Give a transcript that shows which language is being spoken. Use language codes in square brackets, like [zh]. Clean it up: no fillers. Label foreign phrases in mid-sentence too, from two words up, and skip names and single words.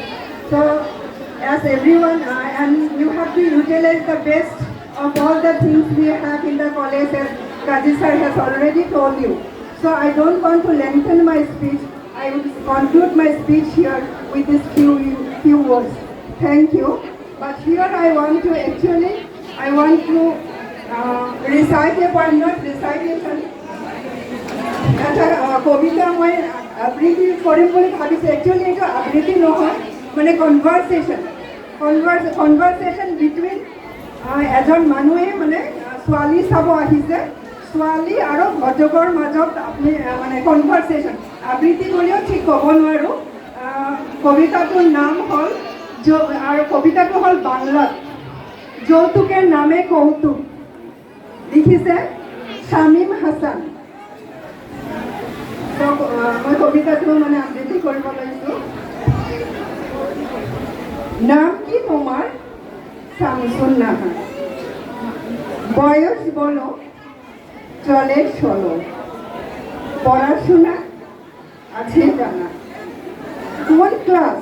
[en] So, as everyone, and you have to utilize the best of all the things we have in the college, as Kaji sir has already told you. So, I don't want to lengthen my speech. I will conclude my speech here with these few words. Thank you. But here I want to recite a poem, not recitation. [as] এটা কবিতা মই আবৃত্তি কৰিম বুলি ভাবিছোঁ। একচুৱেলি এইটো আবৃত্তি নহয়, মানে [en] conversation between [as] এজন মানুহে মানে ছোৱালী চাব আহিছে, ছোৱালী আৰু ভজকৰ মাজত আপুনি মানে কনভাৰ্চেশ্যন আবৃত্তি কৰিও ঠিক ক'ব নোৱাৰোঁ। কবিতাটোৰ নাম হ'ল আৰু কবিতাটো হ'ল বাংলাত, যৌতুকের নামে কৌতুক, লিখিছে শামীম হাসান। মই কবিতাটো মানে আবৃত্তি কৰিব লৈছোঁ। [bn] নাম কি তোমার? শামসুন নাহার। বয়স বলো, চলে ষোলো, পড়াশোনা আছে জানা, কোন ক্লাস?